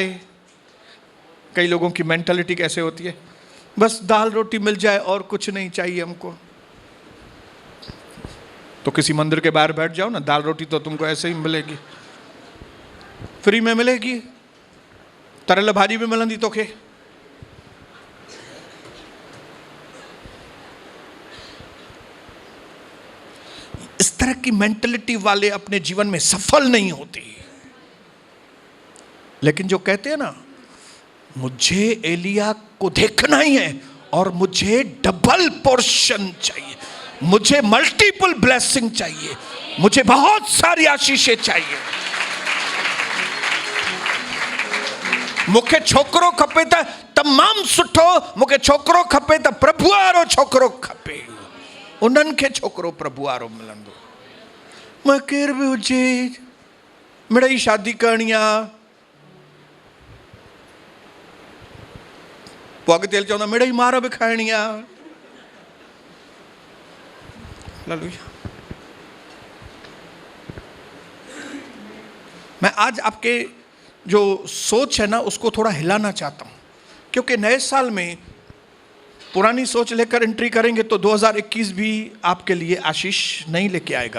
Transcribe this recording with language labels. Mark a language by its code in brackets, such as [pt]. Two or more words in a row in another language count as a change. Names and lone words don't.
[hi] कई लोगों की मेंटालिटी कैसे होती है, बस दाल रोटी मिल जाए और कुछ नहीं चाहिए हमको। तो किसी मंदिर के बाहर बैठ जाओ ना, दाल रोटी तो तुमको ऐसे ही मिलेगी, फ्री में मिलेगी, [sd] तरल भाजी भी मिलंदी तोखे। [hi] इस तरह की मेंटलिटी वाले अपने जीवन में सफल नहीं होते। लेकिन जो कहते हैं ना, मुझे एलिया को देखना ही है और मुझे [en] double portion [hi] चाहिए, मुझे [en] multiple blessing [hi] चाहिए, मुझे बहुत सारी आशीषें चाहिए, [sd] मूंखे छोकरो खपे त तमाम सुठो, मूंखे छोकरो खपे त प्रभु वारो छोकरो खपे, उन्हनि खे छोकरो प्रभु वारो मिलंदो। मैं केर बि हुजे, मिड़ई शादी करणी आहे, पोइ अॻिते हली चवंदा मिड़ई मार बि खाइणी आहे। [hi] मैं आज आपके जो सोच है ना उसको थोड़ा हिलाना चाहता हूं, क्योंकि नए साल में पुरानी सोच लेकर एंट्री करेंगे तो 2021 भी आपके लिए आशीष नहीं लेके आएगा।